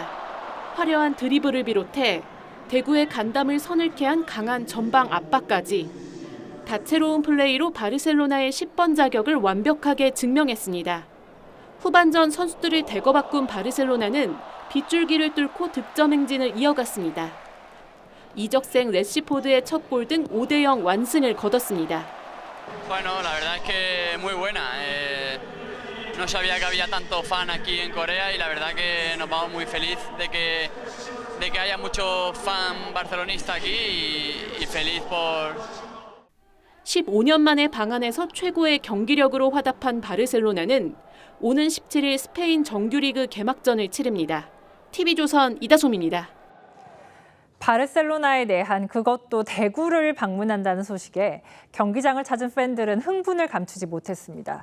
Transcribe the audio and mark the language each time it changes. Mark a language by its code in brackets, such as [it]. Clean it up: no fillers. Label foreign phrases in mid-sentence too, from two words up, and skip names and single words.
[ko] 화려한 드리블을 비롯해 대구의 간담을 서늘케 한 강한 전방 압박까지 다채로운 플레이로 바르셀로나의 10번 자격을 완벽하게 증명했습니다. 후반전 선수들을 대거 바꾼 바르셀로나는 빗줄기를 뚫고 득점 행진을 이어갔습니다. 이적생 레시포드의 첫 골 등 5대0 완승을 거뒀습니다. [es] Bueno, la verdad es que muy buena. No sabía que había tanto fan aquí en Corea y la verdad que nos vamos muy feliz de que haya mucho fan barcelonista aquí y feliz por [ko] 15년 만에 방한에서 최고의 경기력으로 화답한 바르셀로나는 오는 17일 스페인 정규리그 개막전을 치릅니다. TV조선 이다솜입니다. 바르셀로나에 내한 그것도 대구를 방문한다는 소식에 경기장을 찾은 팬들은 흥분을 감추지 못했습니다.